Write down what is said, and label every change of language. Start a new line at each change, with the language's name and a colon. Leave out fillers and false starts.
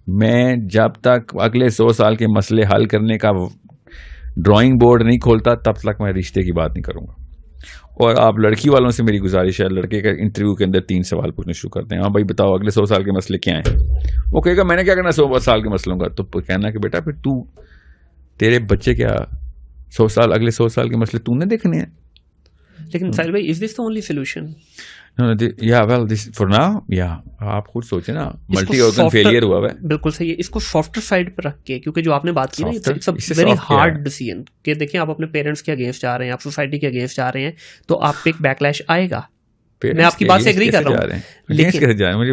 Urdu: میں جب تک اگلے 100 سال کے مسئلے حل کرنے کا ڈرائنگ بورڈ نہیں کھولتا تب تک میں رشتے کی بات نہیں کروں گا. اور آپ لڑکی والوں سے میری گزارش ہے, لڑکے کا انٹرویو کے اندر 3 سوال پوچھنے شروع کرتے ہیں. ہاں بھائی بتاؤ اگلے 100 سال کے مسئلے کیا ہیں. وہ کہے گا میں نے کیا کرنا 100 سال کے مسئلوں کا, تو کہنا کہ بیٹا پھر تیرے بچے کیا 100 سال اگلے 100 سال کے مسئلے تو نے دیکھنے ہیں.
English: لیکن ساحل بھائی, is this the only solution? For now
Urdu: آپ خود سوچیں نا,
English: multi organ failure
Urdu: ہوا ہے. بالکل صحیح ہے. اس کو سافٹر سائڈ پہ رکھ کے, کیونکہ جو آپ نے بات کی نا,
English: it's a very hard decision
Urdu: کہ دیکھیں آپ اپنے پیرنٹس کے اگینسٹ جا رہے ہیں, آپ سوسائٹی کے اگینسٹ جا رہے ہیں, تو آپ پہ ایک بیک لیش آئے گا. میں آپ کی بات سے ایگری کر رہا ہوں, لیکن